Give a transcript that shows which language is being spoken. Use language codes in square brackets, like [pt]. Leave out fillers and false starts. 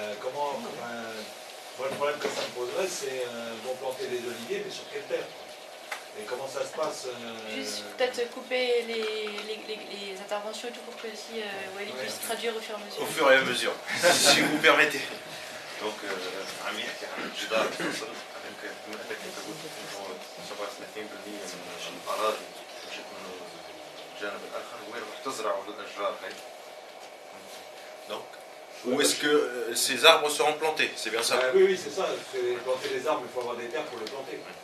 [fr] Moi, le problème que ça me poserait, c'est vont planter des oliviers, mais sur quelle terre? Et comment ça se passe Juste peut-être couper les interventions et tout pour que si Walid puisse traduire au fur et à mesure. Au fur et à mesure, si vous permettez. [ar] Donc, عم يحكي عن الجدار الفصل مثل كنت قلت انه 37% من الاراضي جت من الجانب الاخر وين رح تزرعوا الاشجار هي. [fr] Donc, où est-ce que ces arbres seront plantés? C'est bien ça? Oui, c'est ça. Planter les arbres, il faut avoir des terres pour les planter.